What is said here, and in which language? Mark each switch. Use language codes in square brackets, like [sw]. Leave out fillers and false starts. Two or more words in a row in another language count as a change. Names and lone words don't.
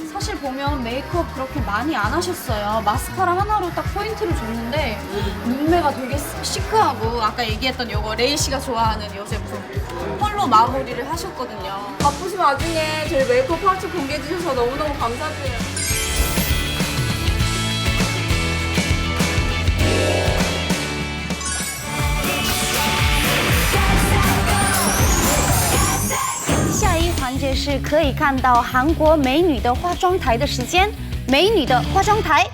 [ko] 사실 보면 메이크업 그렇게 많이 안 하셨어요. 마스카라 하나로 딱 포인트를 줬는데 눈매가 되게 시크하고 아까 얘기했던 요거 레이 씨가 좋아하는 요 제품 펄로 마무리를 하셨거든요. 바쁘신 와중에 저희 메이크업 파우치 공개해 주셔서 너무너무 감사드려요. [zh] 下一环节是可以看到韩国美女的化妆台的时间，美女的化妆台。